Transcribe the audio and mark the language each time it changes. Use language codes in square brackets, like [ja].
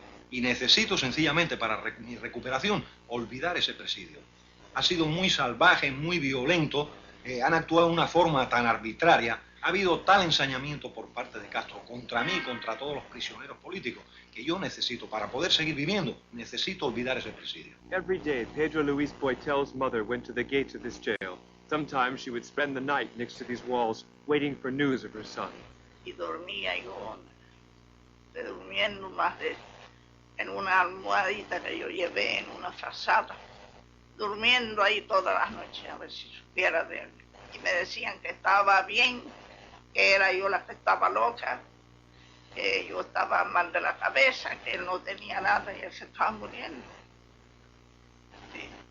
[es] Y necesito sencillamente para mi recuperación olvidar ese presidio. Ha sido muy salvaje, muy violento, han actuado de una forma tan arbitraria, ha habido tal ensañamiento por parte de Castro contra mí, contra todos los prisioneros políticos, que yo necesito, para poder seguir viviendo, necesito olvidar ese presidio. [en] Every day, Pedro Luis Boitel's mother went to the gates of this jail. Sometimes she would spend the night next to these walls, waiting for news of her son. [es] Y dormía yo, durmiendo más de en una almohadita que yo llevé en una frazada, durmiendo ahí todas las noches a ver si supiera de él. Y me decían que estaba bien, que era yo la que estaba loca, que yo estaba mal de la cabeza, que él no tenía nada y él se estaba muriendo. Sí.